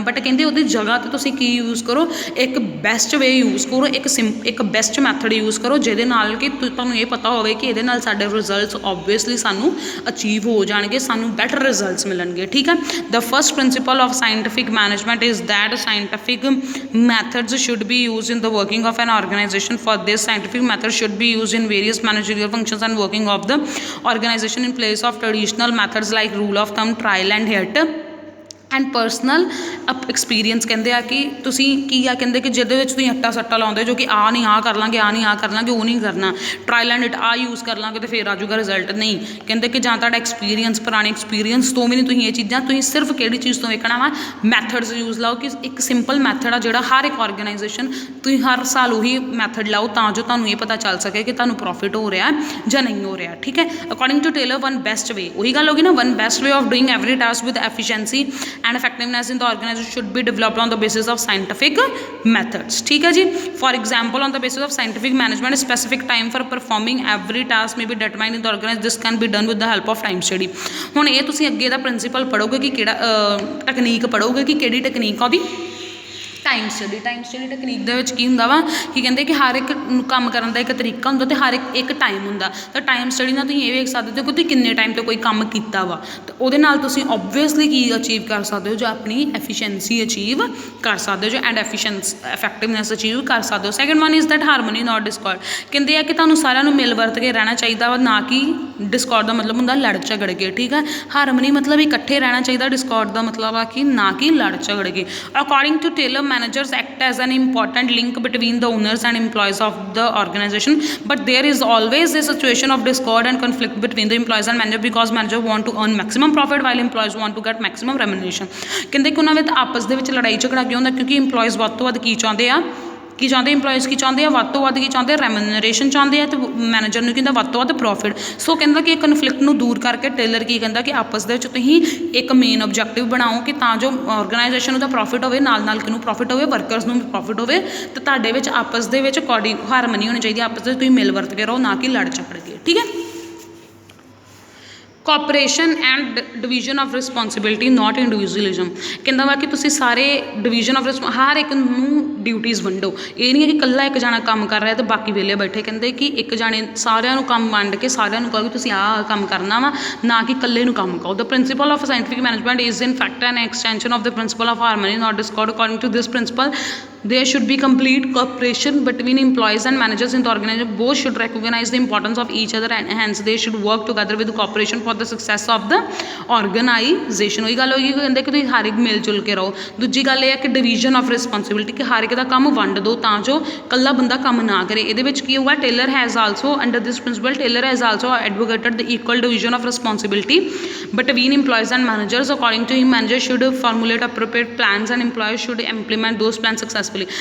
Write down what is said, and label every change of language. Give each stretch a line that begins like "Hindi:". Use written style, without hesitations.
Punjabi: But ਕਹਿੰਦੇ ਉਹਦੀ ਜਗ੍ਹਾ 'ਤੇ ਤੁਸੀਂ ਕੀ ਯੂਜ਼ ਕਰੋ, ਇੱਕ ਬੈਸਟ ਵੇ ਯੂਜ਼ ਕਰੋ, ਇੱਕ ਬੈਸਟ ਮੈਥਡ ਯੂਜ਼ ਕਰੋ, ਜਿਹਦੇ ਨਾਲ ਕਿ ਤੁਹਾਨੂੰ ਇਹ ਪਤਾ ਹੋਵੇ ਕਿ ਇਹਦੇ ਨਾਲ ਸਾਡੇ ਰਿਜ਼ਲਟਸ ਓਬਵੀਅਸਲੀ ਸਾਨੂੰ ਅਚੀਵ ਹੋ ਜਾਣਗੇ, ਸਾਨੂੰ ਬੈਟਰ ਰਿਜ਼ਲਟਸ ਮਿਲਣਗੇ, ਠੀਕ ਹੈ।
English: The first principle of scientific management is that scientific methods should be used in the working of an organization. For this, scientific methods should be used in various managerial functions and working of the organization in place of traditional methods like rule of thumb, trial and error and personal experience.
Punjabi: ਕਹਿੰਦੇ ਆ ਕਿ ਤੁਸੀਂ ਕੀ ਆ, ਕਹਿੰਦੇ ਕਿ ਜਿਹਦੇ ਵਿੱਚ ਤੁਸੀਂ ਅੱਟਾ ਸੱਟਾ ਲਾਉਂਦੇ ਜੋ ਕਿ ਆ ਨਹੀਂ ਆ ਕਰ ਲਾਂਗੇ, ਆ ਨਹੀਂ ਆ ਕਰ ਲਾਂਗੇ, ਉਹ ਨਹੀਂ ਕਰਨਾ। ਟਰਾਇਲ ਐਂਡ ਆ ਯੂਜ਼ ਕਰ ਲਾਂਗੇ ਤੇ ਫਿਰ ਆ ਜਾਊਗਾ ਰਿਜ਼ਲਟ, ਨਹੀਂ। ਕਹਿੰਦੇ ਕਿ ਜਾਂ ਤੁਹਾਡਾ ਐਕਸਪੀਰੀਅੰਸ, ਪੁਰਾਣੇ ਐਕਸਪੀਰੀਅੰਸ ਤੋਂ ਵੀ ਨਹੀਂ ਤੁਸੀਂ ਇਹ ਚੀਜ਼ਾਂ, ਤੁਸੀਂ ਸਿਰਫ ਕਿਹੜੀ ਚੀਜ਼ ਤੋਂ ਵੇਖਣਾ ਵਾ, ਮੈਥਡਸ ਯੂਜ਼ ਲਾਓ। ਕਿ ਇੱਕ ਸਿੰਪਲ ਮੈਥਡ ਆ ਜਿਹੜਾ ਹਰ ਇੱਕ ਆਰਗੇਨਾਈਜੇਸ਼ਨ, ਤੁਸੀਂ ਹਰ ਸਾਲ ਉਹੀ ਮੈਥਡ ਲਾਓ ਤਾਂ ਜੋ ਤੁਹਾਨੂੰ ਇਹ ਪਤਾ ਚੱਲ ਸਕੇ ਕਿ ਤੁਹਾਨੂੰ ਪ੍ਰੋਫਿਟ ਹੋ ਰਿਹਾ ਜਾਂ ਨਹੀਂ ਹੋ ਰਿਹਾ, ਠੀਕ ਹੈ।
English: according to Taylor, one best way,
Punjabi: ਉਹੀ ਗੱਲ ਹੋ ਗਈ ਨਾ,
English: one best way of doing every task with efficiency and effectiveness in the organization should be developed on the basis of scientific methods,
Hindi: ठीक है जी।
English: For example, on the basis of scientific management, a specific time for performing every task may be determined in the organization. This can be done with the help of time study।
Punjabi: ਹੁਣ ਇਹ ਤੁਸੀਂ ਅੱਗੇ ਦਾ principal ਪੜ੍ਹੋਗੇ ਕਿ ਕਿਹੜਾ technique ਪੜ੍ਹੋਗੇ ਕਿ ਕਿਹੜੀ technique ਆ ਉਹਦੀ, time study. Time study technique ਦੇ ਵਿੱਚ ਕੀ ਹੁੰਦਾ ਵਾ ਕਿ ਕਹਿੰਦੇ ਕਿ ਹਰ ਇੱਕ ਕੰਮ ਕਰਨ ਦਾ ਇੱਕ ਤਰੀਕਾ ਹੁੰਦਾ ਅਤੇ ਹਰ ਇੱਕ ਟਾਈਮ ਹੁੰਦਾ। ਤਾਂ ਟਾਈਮ ਸਟੱਡੀ ਨਾਲ ਤੁਸੀਂ ਇਹ ਵੇਖ ਸਕਦੇ ਹੋ ਕਿ ਤੁਸੀਂ ਕਿੰਨੇ ਟਾਈਮ 'ਤੇ ਕੋਈ ਕੰਮ ਕੀਤਾ ਵਾ, ਅਤੇ ਉਹਦੇ ਨਾਲ ਤੁਸੀਂ ਓਬਵੀਅਸਲੀ ਕੀ ਅਚੀਵ ਕਰ ਸਕਦੇ ਹੋ, ਜੋ ਆਪਣੀ ਐਫੀਸ਼ੀਐਂਸੀ ਅਚੀਵ ਕਰ ਸਕਦੇ ਹੋ, ਜੋ ਐਂਡ ਇਫੈਕਟਿਵਨੈਸ ਅਚੀਵ ਕਰ ਸਕਦੇ ਹੋ।
English: Second one is that harmony not discord.
Punjabi: ਕਹਿੰਦੇ ਆ ਕਿ ਤੁਹਾਨੂੰ ਸਾਰਿਆਂ ਨੂੰ ਮਿਲ ਵਰਤ ਕੇ ਰਹਿਣਾ ਚਾਹੀਦਾ ਵਾ, ਨਾ ਕਿ ਡਿਸਕੋਰਡ ਦਾ ਮਤਲਬ ਹੁੰਦਾ ਲੜ ਝਗੜ ਕੇ, ਠੀਕ ਹੈ। ਹਾਰਮੋਨੀ ਮਤਲਬ ਇਕੱਠੇ ਰਹਿਣਾ ਚਾਹੀਦਾ, ਡਿਸਕੋਰਡ ਦਾ ਮਤਲਬ ਆ ਕਿ ਨਾ ਕਿ ਲੜ ਝਗੜ ਕੇ।
English: According to Taylor, managers act as an important link between the owners and employees of the organization, but there is always a situation of discord and conflict between the employees and manager because manager want to earn maximum profit while employees want to get maximum remuneration।
Punjabi: ਕਹਿੰਦੇ ਕਿ ਉਹਨਾਂ ਵਿੱਚ ਆਪਸ ਦੇ ਵਿੱਚ ਲੜਾਈ ਝਗੜਾ ਕਿਉਂ ਹੁੰਦਾ, ਕਿਉਂਕਿ ਇੰਪਲੋਇਜ਼ ਵੱਧ ਤੋਂ ਵੱਧ ਕੀ ਚਾਹੁੰਦੇ ਆ, ਇੰਪਲੋਇਜ਼ ਕੀ ਚਾਹੁੰਦੇ ਆ, ਵੱਧ ਤੋਂ ਵੱਧ ਕੀ ਚਾਹੁੰਦੇ ਆ, ਰੈਮੂਨਰੇਸ਼ਨ ਚਾਹੁੰਦੇ ਆ, ਅਤੇ ਮੈਨੇਜਰ ਨੂੰ ਕਹਿੰਦਾ ਵੱਧ ਤੋਂ ਵੱਧ ਪ੍ਰੋਫਿਟ। ਸੋ ਕਹਿੰਦਾ ਕਿ ਇਹ ਕਨਫਲਿਕਟ ਨੂੰ ਦੂਰ ਕਰਕੇ ਟੇਲਰ ਕੀ ਕਹਿੰਦਾ ਕਿ ਆਪਸ ਦੇ ਵਿੱਚ ਤੁਸੀਂ ਇੱਕ ਮੇਨ ਓਬਜੈਕਟਿਵ ਬਣਾਓ ਕਿ ਤਾਂ ਜੋ ਆਰਗੇਨਾਈਜੇਸ਼ਨ ਨੂੰ ਤਾਂ ਪ੍ਰੋਫਿਟ ਹੋਵੇ, ਨਾਲ ਨਾਲ ਕਿਹਨੂੰ ਪ੍ਰੋਫਿਟ ਹੋਵੇ, ਵਰਕਰਸ ਨੂੰ ਵੀ ਪ੍ਰੋਫਿਟ ਹੋਵੇ, ਅਤੇ ਤੁਹਾਡੇ ਵਿੱਚ ਆਪਸ ਦੇ ਵਿੱਚ ਹਾਰਮਨੀ ਹੋਣੀ ਚਾਹੀਦੀ, ਆਪਸ ਦੇ ਤੁਸੀਂ ਮਿਲ ਵਰਤ ਕੇ ਰਹੋ, ਨਾ ਕਿ ਲੜ ਝਗੜ ਕੇ, ਠੀਕ ਹੈ।
English: Cooperation and division of responsibility, not individualism.
Punjabi: ਕਹਿੰਦਾ ਵਾ ਕਿ ਤੁਸੀਂ ਸਾਰੇ ਡਿਵੀਜ਼ਨ ਆਫ ਹਰ ਇੱਕ ਨੂੰ ਡਿਊਟੀਜ਼ ਵੰਡੋ। ਇਹ ਨਹੀਂ ਹੈ ਕਿ ਇਕੱਲਾ ਇੱਕ ਜਾਣਾ ਕੰਮ ਕਰ ਰਿਹਾ ਅਤੇ ਬਾਕੀ ਵਿਹਲੇ ਬੈਠੇ। ਕਹਿੰਦੇ ਕਿ ਇੱਕ ਜਾਣੇ ਸਾਰਿਆਂ ਨੂੰ ਕੰਮ ਵੰਡ ਕੇ ਸਾਰਿਆਂ ਨੂੰ ਕਹੋ ਕਿ ਤੁਸੀਂ ਆਹ ਕੰਮ ਕਰਨਾ ਵਾ, ਨਾ ਕਿ ਇਕੱਲੇ ਨੂੰ ਕੰਮ ਕਹੋ।
English: The principle of scientific management is in fact an extension of the principle of harmony not discord. According to this principle, there should be complete cooperation between employees and managers in the organization. Both should recognize the importance of each other and hence they should work together with cooperation for the success of the organization।
Punjabi: ਉਹੀ ਗੱਲ ਹੋਈ ਕਹਿੰਦੇ ਕਿ ਤੁਸੀਂ ਹਰ ਇੱਕ ਮਿਲ ਜੁਲ ਕੇ ਰਹੋ। ਦੂਜੀ ਗੱਲ ਇਹ ਹੈ ਕਿ ਡਿਵੀਜ਼ਨ ਆਫ ਰਿਸਪੋਂਸੀਬਿਲਿਟੀ, ਕਿ ਹਰ ਇੱਕ ਦਾ ਕੰਮ ਵੰਡ ਦਿਓ ਤਾਂ ਜੋ ਇਕੱਲਾ ਬੰਦਾ ਕੰਮ ਨਾ ਕਰੇ। ਇਹਦੇ ਵਿੱਚ ਕੀ ਹੋਊਗਾ,
English: Taylor has also under this principle, Taylor has also advocated the equal division of responsibility between employees and managers। According to him, managers should formulate appropriate plans and employees should implement those plans successfully।